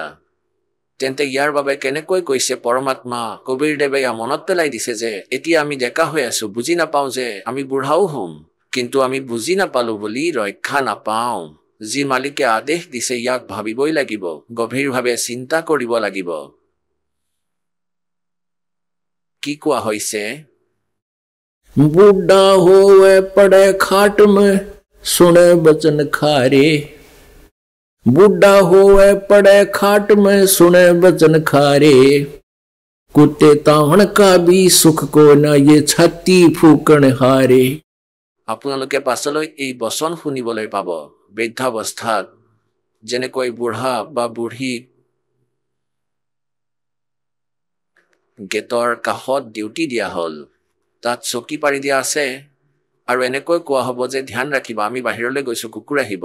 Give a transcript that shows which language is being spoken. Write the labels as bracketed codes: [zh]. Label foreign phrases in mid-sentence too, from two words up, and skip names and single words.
[as] তেন্তে ইয়াৰ বাবে কেনেকৈ কৈছে পৰমাত্মা, কবীৰদেৱে মনত পেলাই দিছে যে এতিয়া আমি ডেকা হৈ আছো, বুজি নাপাওঁ যে আমি বুঢ়াও হ'ম, কিন্তু আমি বুজি নাপালো বুলি ৰক্ষা নাপাওঁ। যি মালিকে আদেশ দিছে ইয়াক ভাবিবই লাগিব, গভীৰভাৱে চিন্তা কৰিব লাগিব। কি কোৱা হৈছে? [hi] बूढ़ा होवे पड़े खाट में सुने बचन खारे, बूढ़ा होवे पड़े खाट में सुने बचन खारे, कुत्ते तावण का भी सुख को न ये छाती फूकण हारे। [as] আপোনালোকে পাছলৈ এই বচন শুনিবলৈ পাব। বৃদ্ধাৱস্থাত যেনেকৈ বুঢ়া বা বুঢ়ী গেটৰ কাষত ডিউটি দিয়া হ'ল, তাত চকী পাৰি দিয়া আছে আৰু এনেকৈ কোৱা হ'ব যে ধ্যান ৰাখিবা, আমি বাহিৰলৈ গৈছোঁ, কুকুৰ আহিব।